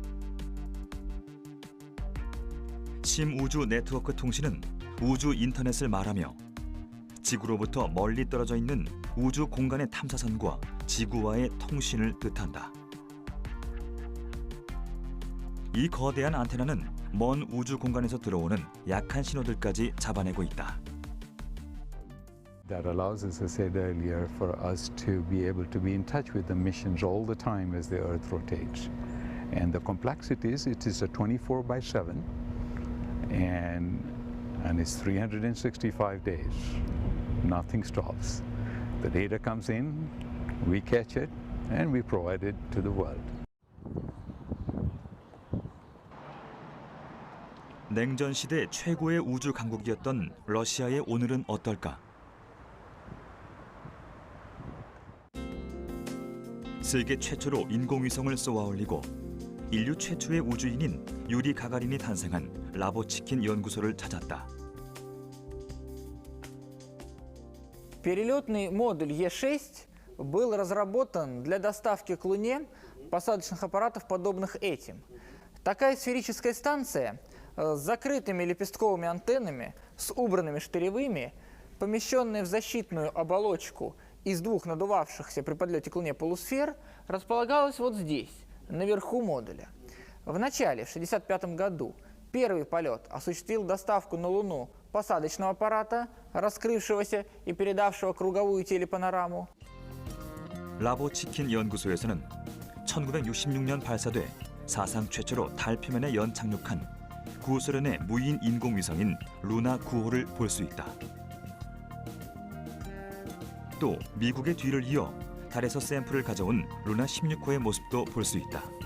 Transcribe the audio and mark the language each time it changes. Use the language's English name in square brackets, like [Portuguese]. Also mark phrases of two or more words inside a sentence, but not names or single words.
[Korean] 심우주 네트워크 통신은 우주 인터넷을 말하며 지구로부터 멀리 떨어져 있는 우주 공간의 탐사선과 지구와의 통신을 뜻한다. 이 거대한 안테나는 먼 우주 공간에서 들어오는 약한 신호들까지 잡아내고 있다. [English] That allows, as I said earlier, for us to be able to be in touch with the missions all the time as the Earth rotates. And the complexity is, it is a 24/7, and it's 365 days. Nothing stops. The data comes in, we catch it, and we provide it to the world. [Korean] 냉전 시대 최고의 우주 강국이었던 러시아의 오늘은 어떨까? 세계 최초로 인공위성을 쏘아 올리고 인류 최초의 우주인인 유리 가가린이 탄생한 라보치킨 연구소를 찾았다. [Russian] Перелетный модуль Е6 был разработан для доставки к Луне посадочных аппаратов, подобных этим. Такая сферическая станция с закрытыми лепестковыми антеннами, с убранными штыревыми, помещенная в защитную оболочку из двух надувавшихся при подлете к Луне полусфер, располагалась вот здесь, наверху модуля. В начале, в 1965 году, первый полет осуществил доставку на Луну посадочного аппарата, раскрывшегося и передавшего круговую телепанораму. [Korean] 라보치킨 연구소에서는 1966년 발사돼 사상 최초로 달 표면에 연착륙한 구소련의 무인 인공위성인 루나 9호를 볼 수 있다. 또 미국의 뒤를 이어 달에서 샘플을 가져온 루나 16호의 모습도 볼 수 있다.